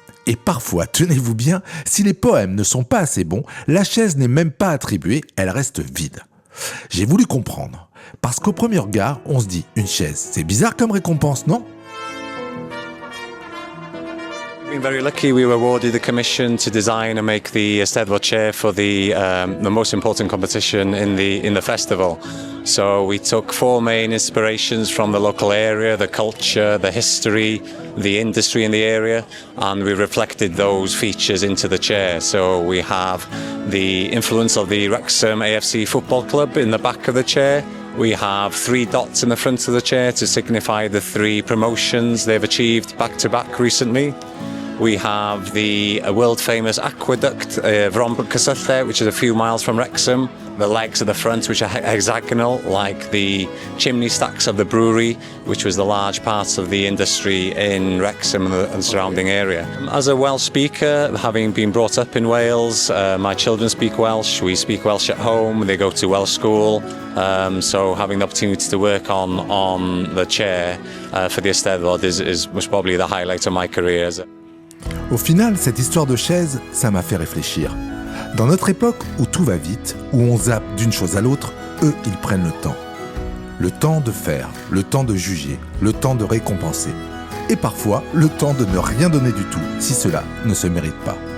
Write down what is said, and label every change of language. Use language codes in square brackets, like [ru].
[fr] Et parfois, tenez-vous bien, si les poèmes ne sont pas assez bons, la chaise n'est même pas attribuée, elle reste vide. J'ai voulu comprendre, parce qu'au premier regard, on se dit, une chaise, c'est bizarre comme récompense, non ? [en] We've been very lucky. We were awarded the commission to design and make the Eisteddfod chair for the most important competition in the festival. So we took 4 main inspirations from the local area: the culture, the history, the industry in the area, and we reflected those features into the chair. So we have the influence of the Wrexham AFC Football Club in the back of the chair. We have 3 dots in the front of the chair to signify the 3 promotions they've achieved back-to-back recently. We have the world-famous aqueduct Vrombyl Cysylltu, which is a few miles from Wrexham. The legs at the front, which are hexagonal, like the chimney stacks of the brewery, which was the large part of the industry in Wrexham and surrounding area. As a Welsh speaker, having been brought up in Wales, my children speak Welsh. We speak Welsh at home. They go to Welsh school. So having the opportunity to work on the chair for the Eisteddfod is most probably the highlight of my career. [fr] Au final, cette histoire de chaise, ça m'a fait réfléchir. Dans notre époque où tout va vite, où on zappe d'une chose à l'autre, eux, ils prennent le temps. Le temps de faire, le temps de juger, le temps de récompenser. Et parfois, le temps de ne rien donner du tout, si cela ne se mérite pas.